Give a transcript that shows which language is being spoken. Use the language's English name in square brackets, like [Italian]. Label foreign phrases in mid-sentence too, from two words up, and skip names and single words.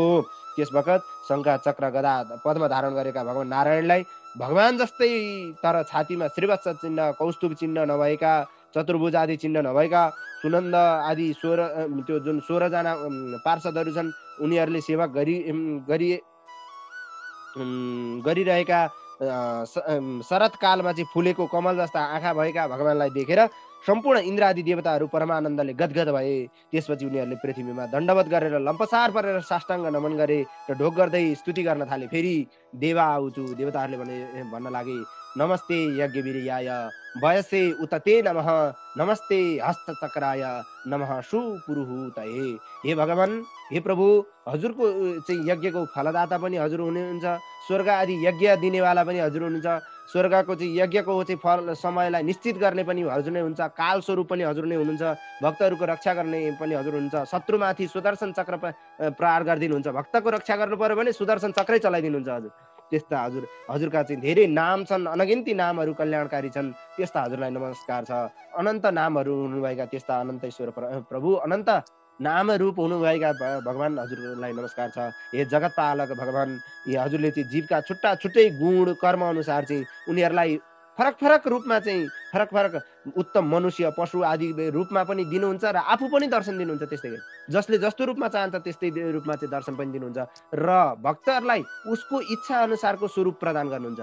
[Nepali] त्यस बखत शङ्ख चक्र गदा पद्म धारण गरेका भगवान नारायणलाई भगवान जस्तै तर छातीमा श्रीवत्स चिन्ह, कौस्तुभ चिन्ह नभएका, चतुर्भुज आदि चिन्ह नभएका, सुनन्द आदि 16 त्यो जुन 16 जना पार्षदहरू छन्, उनीहरूले सेवा गरिरहेका शरतकालमा चाहिँ फुलेको कमल जस्ता आँखा भएका भगवानलाई देखेर सम्पूर्ण इन्द्र आदि देवताहरू परमानन्दले गदगद भए। त्यसपछि उनीहरूले पृथ्वीमा दण्डवत गरेर लम्पसार परेर साष्टाङ्ग नमन गरे र ढोक गर्दै स्तुति गर्न थाले। फेरि देवा आउँछु, देवताहरूले भन्न लागे, [Sanskrit] नमस्ते यज्ञवीर्याय वयसे उत ते नमः, नमस्ते हस्तचक्राय नमः सुपुरुहूतये। [Nepali] हे भगवान, हे प्रभु, हजुरको चाहिँ यज्ञको फलदाता पनि हजुर हुनुहुन्छ, स्वर्ग आदि यज्ञ दिनेवाला पनि हजुर हुनुहुन्छ, स्वर्गको चाहिँ यज्ञको चाहिँ फल समयलाई निश्चित गर्ने पनि हजुर नै हुन्छ, काल स्वरूप पनि हजुर नै हुनुहुन्छ, भक्तहरूको रक्षा गर्ने पनि हजुर हुनुहुन्छ, शत्रुमाथि सुदर्शन चक्र प्रहार गरिदिनुहुन्छ, भक्तको रक्षा गर्नु पर्यो भने सुदर्शन चक्रै चलाइदिनुहुन्छ हजुर। त्यस्ता हजुरका चाहिँ धेरै नाम छन्, अनगिन्ती नामहरू कल्याणकारी छन्, त्यस्ता हजुरलाई नमस्कार छ। अनन्त नामहरू हुनुभएका त्यस्ता अनन्तश्वर प्रभु, अनन्त नाम रूप हुनुभएका भगवान हजुरलाई नमस्कार छ। हे जगत पालक भगवान, ये हजुरले चाहिँ जीवका छुट्टा छुट्टै गुण कर्म अनुसार चाहिँ उनीहरूलाई फरक फरक रूपमा चाहिँ फरक फरक उत्तम मनुष्य पशु आदि रूपमा पनि दिनुहुन्छ र आफू पनि दर्शन दिनुहुन्छ। त्यस्तै गरी जसले जस्तो रूपमा चाहन्छ त्यस्तै रूपमा चाहिँ दर्शन पनि दिनुहुन्छ र भक्तहरूलाई उसको इच्छा अनुसारको स्वरूप प्रदान गर्नुहुन्छ।